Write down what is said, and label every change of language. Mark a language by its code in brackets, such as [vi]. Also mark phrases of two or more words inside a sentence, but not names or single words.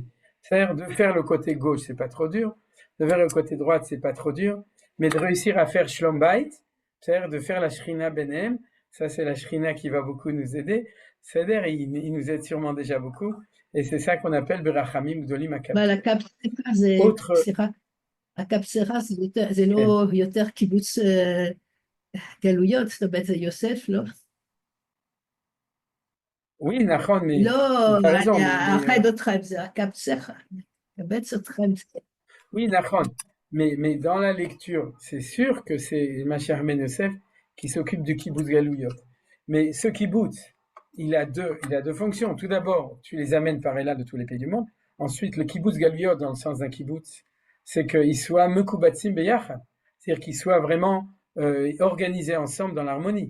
[fr] C'est-à-dire de faire le côté gauche, c'est pas trop dur. De faire le côté droite, c'est pas trop dur. Mais de réussir à faire [he] שלום בית, [fr] c'est-à-dire de faire la [he] שכינה ביניהם, [fr] ça, c'est la Shrina qui va beaucoup nous aider. C'est-à-dire, il nous aide sûrement déjà beaucoup. Et c'est ça qu'on appelle [he] ברחמים גדולים אקבצך. [fr] la Kapsera, c'est... Autre... [he] הקפסרה זה לא יותר קיבוץ גלויות, זאת אומרת זה יוסף, לא? [fr] Oui, נכון, mais... [he] לא, אני אאחד אתכם, זה הקפסרה, קבץ אתכם. [fr] Oui, נכון, mais dans la lecture, c'est sûr que c'est Mashiach ben Yosef qui s'occupe du [he] קיבוץ גלויות. [fr] Mais ce kibbutz, il a deux fonctions. Tout d'abord, tu les amènes par là de tous les pays du monde. Ensuite, le [he] קיבוץ גלויות, [fr] dans le sens d'un kibbutz, c'est qu'ils soient [he] מקובצים ביחד, [fr] c'est-à-dire qu'ils soient vraiment organisés ensemble dans l'harmonie.